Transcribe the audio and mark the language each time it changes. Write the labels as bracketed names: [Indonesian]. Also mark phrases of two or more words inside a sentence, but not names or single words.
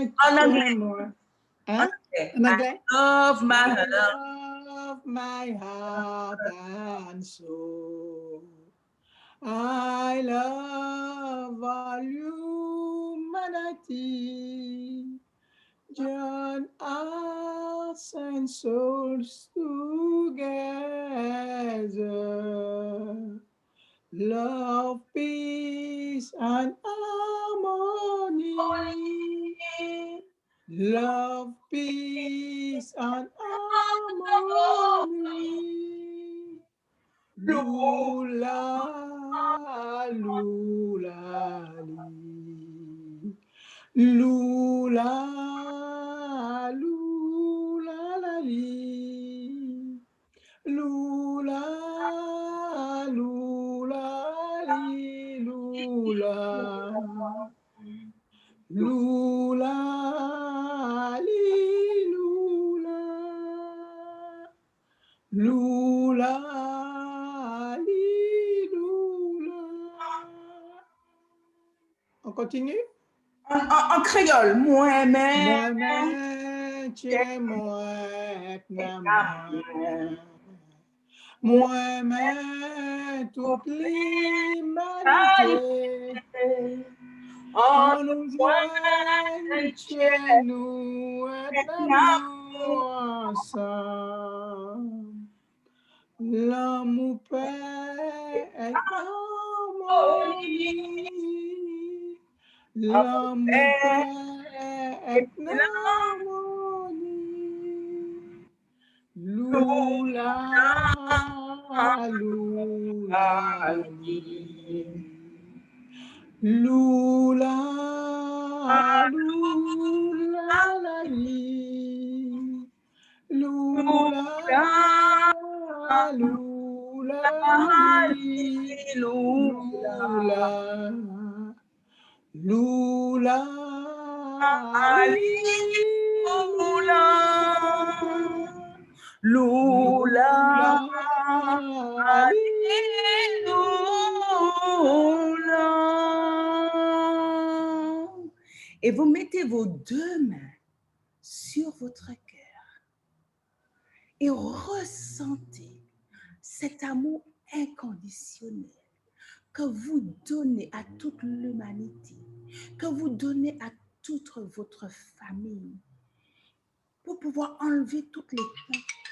[French] En anglais. J'aime-moi. Hein? Okay. En anglais? [English] Love my I heart. love my heart and soul. I love all humanity. Join hearts and souls together. Love, peace, and harmony. Love, peace, and harmony. Lula, lula, li. Lula, lula, la, li. Lula, lula, li, lula. Lula, li, lula. Lula, li, lula. [French] On continue? En créole. Moi-même. Moi-même, tiens moi, moi-même, toute l'humanité. On nous joigne chez nous et l'amour ensemble. L'amour, paix et harmonie. L'amour, paix et harmonie. Lula, lula, li. Lula, lula, la, li. Lula, lula, li. Lula, lula, li. Lula. Et vous mettez vos deux mains sur votre cœur et ressentez cet amour inconditionnel que vous donnez à toute l'humanité, que vous donnez à toute votre famille pour pouvoir enlever toutes les peurs,